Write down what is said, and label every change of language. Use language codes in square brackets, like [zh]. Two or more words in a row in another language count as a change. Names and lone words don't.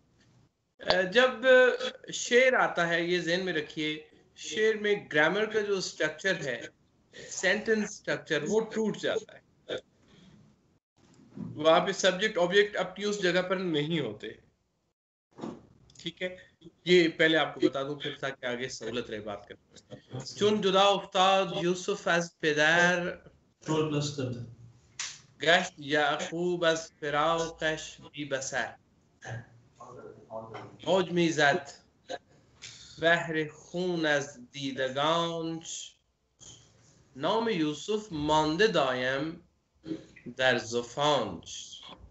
[ur] جب شعر آتا ہے، یہ ذہن میں رکھیے، شعر میں گرامر کا جو سٹرکچر ہے, [en] sentence structure, [ur] وہ ٹوٹ جاتا ہے. وہاں پے [en] subject object [ur] اپنی اس جگہ پر نہیں ہوتے، ٹھیک ہے? یہ پہلے آپ کو بتا دوں، پھر تاکہ آگے سہولت رہے بات کرنے. [fa] چون جدا افتاد یوسف از پدر گشت یعقوب از فراقش بی بصر موج میزد بحر خون از دیدگانش نام یوسف مانده دایم در زفانش